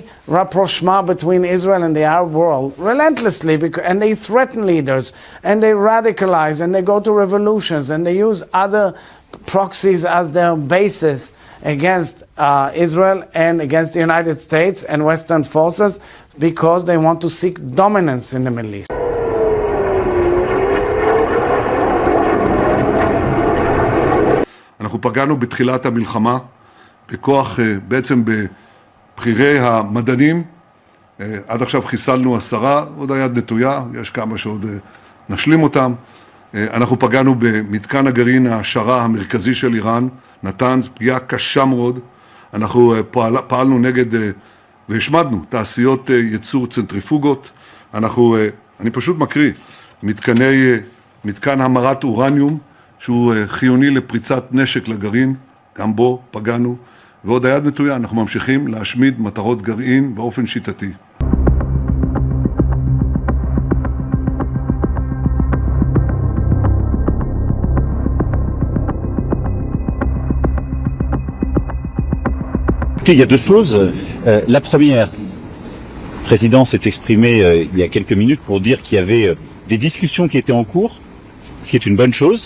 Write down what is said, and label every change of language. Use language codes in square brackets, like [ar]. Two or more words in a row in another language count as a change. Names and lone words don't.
[en] rapprochement between Israel and the Arab world, relentlessly, and they threaten leaders, and they radicalize, and they go to revolutions, and they use other proxies as their basis against Israel and against the United States and Western forces, because they want to seek dominance in the Middle East. [he] אנחנו פגענו בתחילת המלחמה בכוח, בעצם בבחירי המדענים. עד עכשיו חיסלנו 10, עוד היד נטויה, יש כמה שעוד נשלים אותם. אנחנו פגענו במתקן הגרעין ההעשרה המרכזי של איראן, נתנז, פגיעה קשה מאוד. אנחנו פעלנו נגד והשמדנו תעשיות ייצור צנטריפוגות. אני פשוט מקריא, מתקן המרת אורניום, שהוא חיוני לפריצת נשק לגרעין, גם בו פגענו, ועוד היד נטויה, אנחנו ממשיכים להשמיד מטרות גרעין באופן שיטתי. [fr] Il y a deux choses. La première, le président s'est exprimé il y a quelques minutes pour dire qu'il y avait des discussions qui étaient en cours, ce qui est une bonne chose.